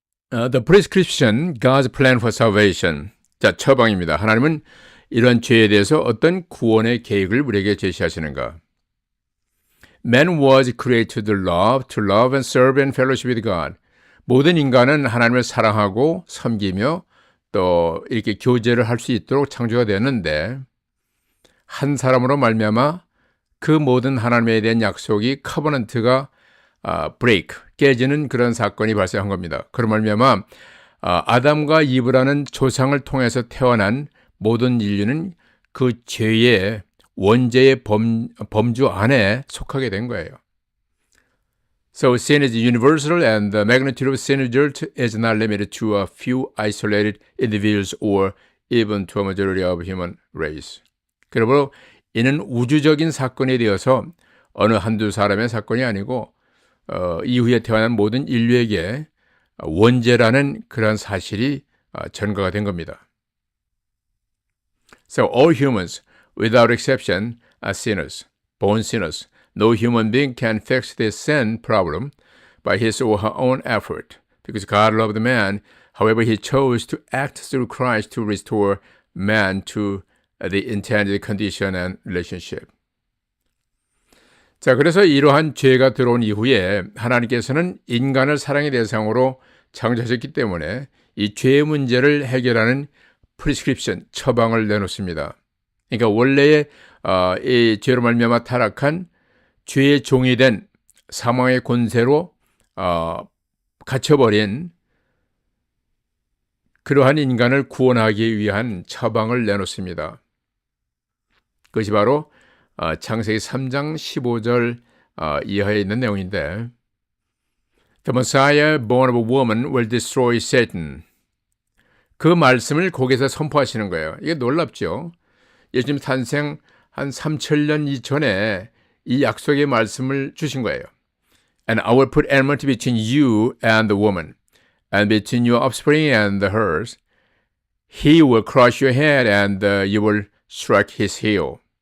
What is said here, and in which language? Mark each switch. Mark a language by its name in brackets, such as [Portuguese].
[English] The prescription, God's plan for salvation. [Korean] 자, 처방입니다. 하나님은 이러한 죄에 대해서 어떤 구원의 계획을 우리에게 제시하시는가? [English] Man was created to love and serve and fellowship with God. [Korean] 모든 인간은 하나님을 사랑하고 섬기며 또 이렇게 교제를 할 수 있도록 창조가 되었는데 한 사람으로 말미암아 그 모든 하나님에 대한 약속이 커버넌트가 브레이크 깨지는 그런 사건이 발생한 겁니다. 그런 말미암아 아담과 이브라는 조상을 통해서 태어난 모든 인류는 그 죄의 원죄의 범주 안에 속하게 된 거예요. [English] So sin is universal and the magnitude of sin is not limited to a few isolated individuals or even to a majority of human race. [Korean] 그러므로 이는 우주적인 사건이 되어서 어느 한두 사람의 사건이 아니고 이후에 태어난 모든 인류에게 원죄라는 그런 사실이 전가가 된 겁니다. [English] So all humans, without exception, are sinners, born sinners. No human being can fix this sin problem by his or her own effort, because God loved man. However, he chose to act through Christ to restore man to the intended condition and relationship. [Korean] 자, 그래서 이러한 죄가 들어온 이후에 하나님께서는 인간을 사랑의 대상으로 창조하셨기 때문에 이 죄의 문제를 해결하는 프리스크립션, 처방을 내놓습니다. 그러니까 원래의 이 죄로 말미암아 타락한 죄의 종이 된 사망의 권세로 갇혀버린 그러한 인간을 구원하기 위한 처방을 내놓습니다. 그것이 바로 창세기 3장 15절 이하에 있는 내용인데 [English] The Messiah born of a woman will destroy Satan. [Korean] 그 말씀을 거기서 선포하시는 거예요. 이게 놀랍죠. 예수님 탄생 한 3,000년 이전에 이 약속의 말씀을 주신 거예요. [English] And I will put enmity between you and the woman, and between your offspring and hers. He will crush your head, and you will strike his heel.